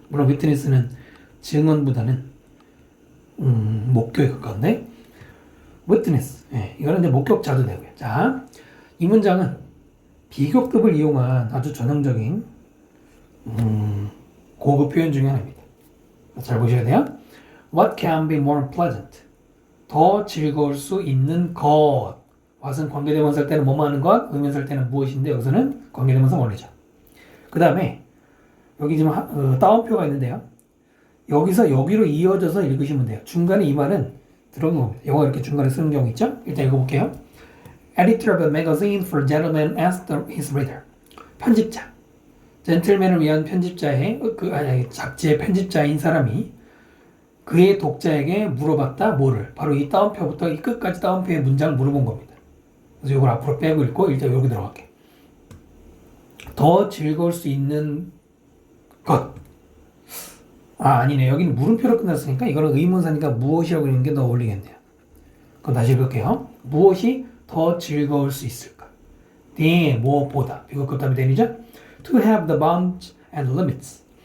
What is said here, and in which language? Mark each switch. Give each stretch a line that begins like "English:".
Korean: 물론 witness는 증언보다는 목격에 가까운데
English: witness.
Korean: 예, 이거는 이제 목격자도 되고요. 자, 이 문장은 비교급을 이용한 아주 전형적인 고급 표현 중에 하나입니다. 잘 보셔야 돼요.
English: What can be more pleasant?
Korean: 더 즐거울 수 있는 것. what은 관계대명사 할 때는 뭐뭐 하는 것, 의문사 할 때는 무엇인데 여기서는 관계대명사 원리죠. 그 다음에 여기 지금 따옴표가 있는데요. 여기서 여기로 이어져서 읽으시면 돼요. 중간에 이 말은 들어간 겁니다. 영어 이렇게 중간에 쓰는 경우 있죠? 일단 읽어볼게요.
English: Editor of a magazine for gentlemen asked his reader.
Korean: 편집자. 젠틀맨을 위한 편집자의 잡지의 편집자인 사람이 그의 독자에게 물어봤다. 뭐를? 바로 이 따옴표부터 이 끝까지 따옴표의 문장을 물어본 겁니다. 그래서 이걸 앞으로 빼고 읽고 일단 여기 들어갈게. 더 즐거울 수 있는 것. 아니네. 여기는 물음표로 끝났으니까 이거는 의문사니까 무엇이라고 읽는 게 더 어울리겠네요. 그럼 다시 읽을게요. 무엇이 더 즐거울 수 있을까? 네, 무엇보다. 비교급 다음에 되니죠?
English: To have the bounds and limits.